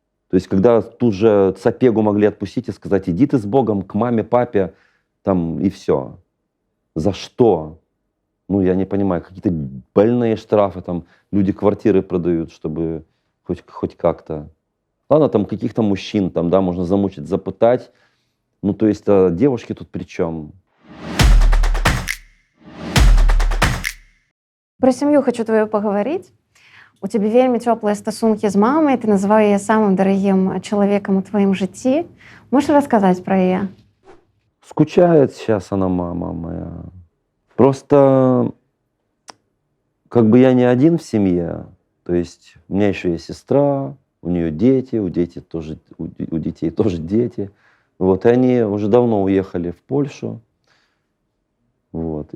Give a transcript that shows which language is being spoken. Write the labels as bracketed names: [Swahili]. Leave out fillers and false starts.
[Russian] То есть когда тут же Сапегу могли отпустить и сказать: иди ты с Богом к маме, папе, там, и все. За что? Ну, я не понимаю, какие-то больные штрафы, там, люди квартиры продают, чтобы хоть как-то. Ладно, там каких-то мужчин, там, да, можно замучить, запытать. Ну, то есть, а девушки тут при чем? [Belarusian] Про сям'ю хочу твою паговорыць. У цябе вельмі цёплыя стасункі з мамай, ты называў яе самым дарагім чалавекам у тваім жыцці. Можаш расказаць пра яе? [Russian] Скучает сейчас она, мама моя. Просто как бы я не один в семье. То есть у меня еще есть сестра, у нее дети, у детей тоже дети. Вот, и они уже давно уехали в Польшу. Вот.